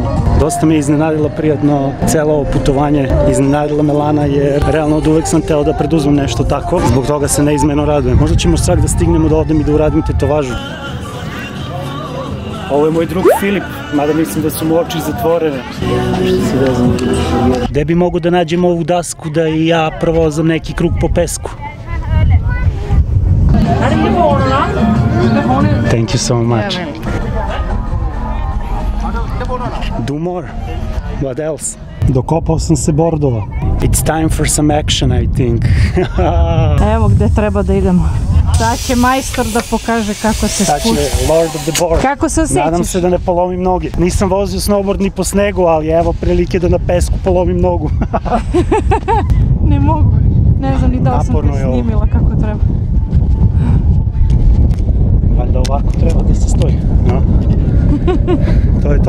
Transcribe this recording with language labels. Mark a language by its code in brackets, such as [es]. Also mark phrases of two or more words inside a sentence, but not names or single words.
[sr] Dosta me je iznenadilo prijatno celo ovo putovanje, iznenadila me Lana jer realno od uvek sam teo da preduzmem nešto tako, zbog toga se neizmjerno radujem. Možda ćemo svak da stignemo da odem i da uradim tetovažu. Ovo je moj drug Filip, mada mislim da su mu oči zatvorene. Gde bi mogu da nađem ovu dasku da i ja provozam neki krug po pesku? [en] Thank you so much. Do more. What else? [sr] Dokopao sam se bordova. [en] It's time for some action, I think. [sr] Evo gde treba da idemo. Sad će majstor da pokaže kako se Sad će spušta. [en] Lord of the Board. [sr] Kako se osjećaš? Nadam se da ne polomim noge. Nisam vozio snowboard ni po snegu, ali evo prilike da na pesku polomim nogu. Ne mogu. Ne znam ni da li sam Naporno te je ovo. snimila kako treba. Valjda ovako treba da se stoji. No. To je to.